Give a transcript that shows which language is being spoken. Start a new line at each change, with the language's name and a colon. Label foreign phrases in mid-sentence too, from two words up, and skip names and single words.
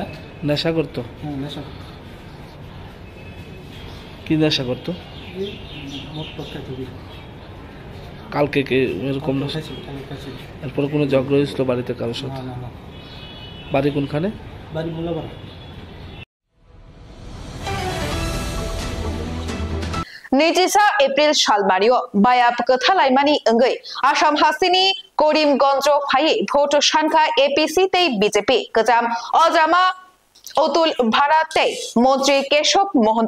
Bangla: নেশা করতো? হ্যাঁ নেশা। কি নেশা করতো? কালকে কি এরকম নেশা? এরপরে কোনো ঝগড়া হয়েছিল বাড়িতে কারোর সাথে? না। বাড়ি কোনখানে? বাড়ি মোল্লাপাড়া।
Kok Borok: नैजिसा एप्रिल सालमारियो बायाब कथालाइमानि अंगै आसाम हास्तिनि करिमगंज फायै भोट सानखा एपीसी तै बीजेपी गजाम अजामा अतुल भारते मंत्री केशव महंत